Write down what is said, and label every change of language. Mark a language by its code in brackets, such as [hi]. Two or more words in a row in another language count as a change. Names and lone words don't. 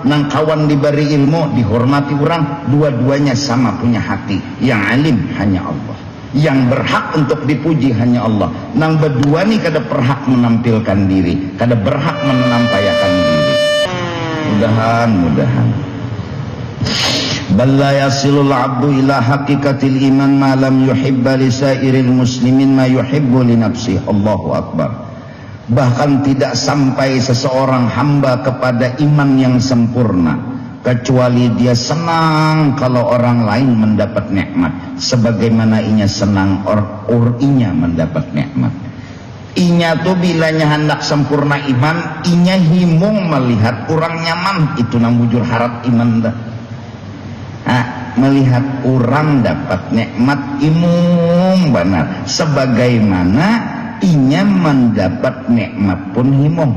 [bjn] Nang kawan diberi ilmu, dihormati orang. Dua-duanya sama punya hati. [id] Yang alim hanya Allah. Yang berhak untuk dipuji hanya Allah. [bjn] Nang berdua nih kada berhak menampilkan diri, kada berhak menampayakan diri. [ar] Mudahan بل لا يصل العبد إلى حقيقة الإيمان ما لم يحب لسائر المسلمين ما يحب لنفسه. الله أكبر. [id] Bahkan tidak sampai seseorang hamba kepada iman yang sempurna kecuali dia senang kalau orang lain mendapat nikmat sebagaimana inya senang inya mendapat nikmat. [bjn] Inya tuh bilanya hendak sempurna iman, inya himung melihat orang nyaman, itu nang bujur harap iman dah. Melihat orang dapat nikmat imung benar sebagaimana inya mendapat nikmat pun himung.